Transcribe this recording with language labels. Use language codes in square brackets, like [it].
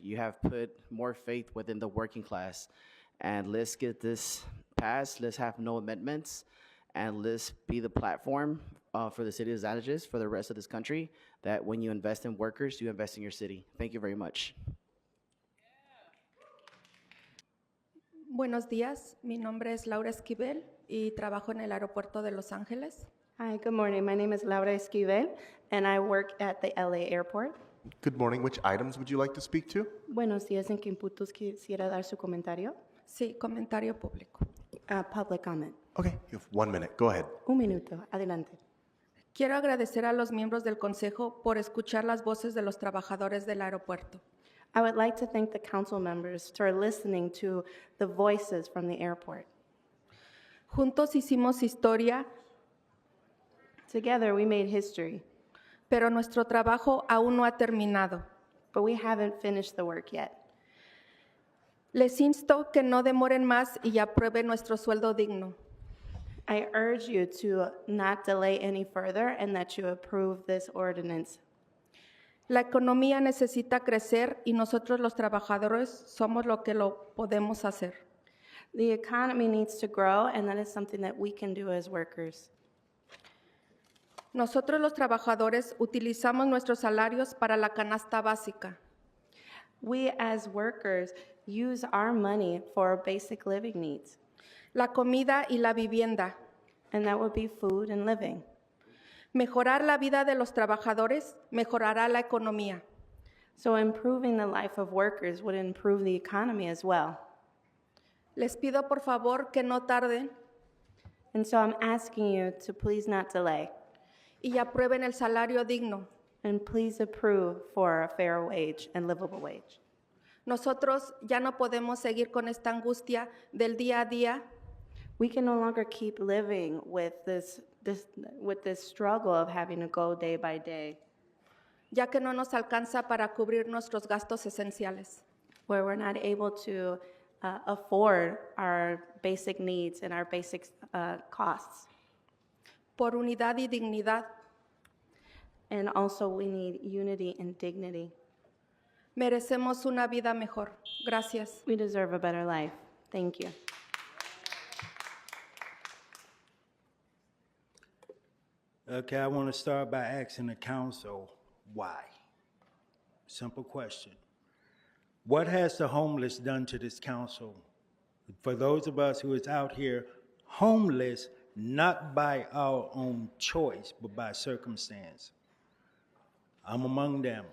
[en] You have put more faith within the working class. And let's get this passed, let's have no amendments, and let's be the platform for the city of Zalages, for the rest of this country, that when you invest in workers, you invest in your city. Thank you very much. [es] Buenos días, mi nombre es Laura Esquivel y trabajo en el aeropuerto de Los Ángeles. [en] Hi, good morning. My name is Laura Esquivel, and I work at the LA airport. Good morning. Which items would you like to speak to? [es] Buenos días. ¿En qué puntos quisiera dar su comentario? Sí, comentario público. [en] Public comment. Okay, you have 1 minute. Go ahead. [es] Un minuto. Adelante. Quiero agradecer a los miembros del Consejo por escuchar las voces de los trabajadores del aeropuerto. [en] I would like to thank the council members for listening to the voices from the airport. [es] Juntos hicimos historia, [en] Together, we made history, [es] pero nuestro trabajo aún no ha terminado. [en] but we haven't finished the work yet. [es] Les insto que no demoren más y aprueben nuestro sueldo digno. [en] I urge you to not delay any further and that you approve this ordinance. [es] La economía necesita crecer y nosotros los trabajadores somos lo que lo podemos hacer. [en] The economy needs to grow, and that is something that we can do as workers. [es] Nosotros los trabajadores utilizamos nuestros salarios para la canasta básica. [en] We as workers use our money for basic living needs, [es] La comida y la vivienda. [en] and that would be food and living. [es] Mejorar la vida de los trabajadores mejorará la economía. [en] So improving the life of workers would improve the economy as well. [es] Les pido por favor que no tarden [en] And so I'm asking you to please not delay, [es] y aprueben el salario digno. [en] and please approve for a fair wage and livable wage. [es] Nosotros ya no podemos seguir con esta angustia del día a día. [en] We can no longer keep living with this struggle of having to go day by day, [es] ya que no nos alcanza para cubrir nuestros gastos esenciales. [en] where we're not able to afford our basic needs and our basic costs. [es] Por unidad y dignidad, [en] And also we need unity and dignity. [es] merecemos una vida mejor. Gracias. [en] We deserve a better life. Thank you. Okay, I want to start by asking the council why. Simple question. What has the homeless done to this council? For those of us who is out here homeless, not by our own choice, but by circumstance. I'm among them.